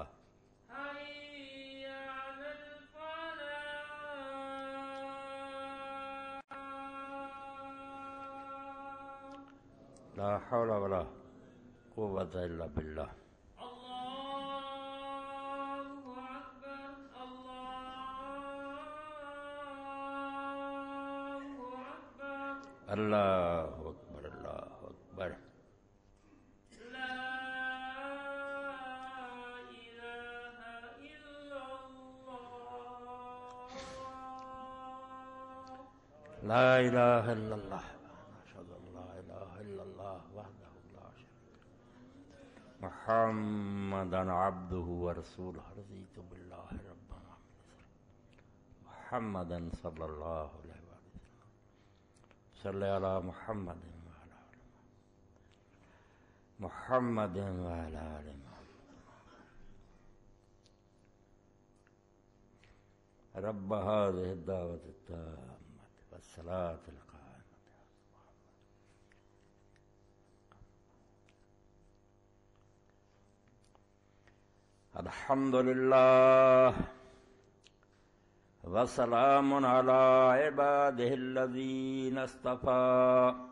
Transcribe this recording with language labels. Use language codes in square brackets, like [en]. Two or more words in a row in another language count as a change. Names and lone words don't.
[ar] حي على الفلاح لا حول ولا قوة الا بالله الله أكبر الله أكبر الله اکبر اللہ اکبر لا إله إلا الله لا الہ الا اللہ اشہد ان لا الہ الا اللہ وحدہ لا شریک له محمدا عبدہ ورسولہ رضیت باللہ ربنا محمدا صلی اللہ علیہ وسلم صلی علی محمد وعلی آل محمد وعلی آل محمد رب هذه الدعوة التامة والصلاة القائمة الحمد لله وسلام على عباده الذين اصطفى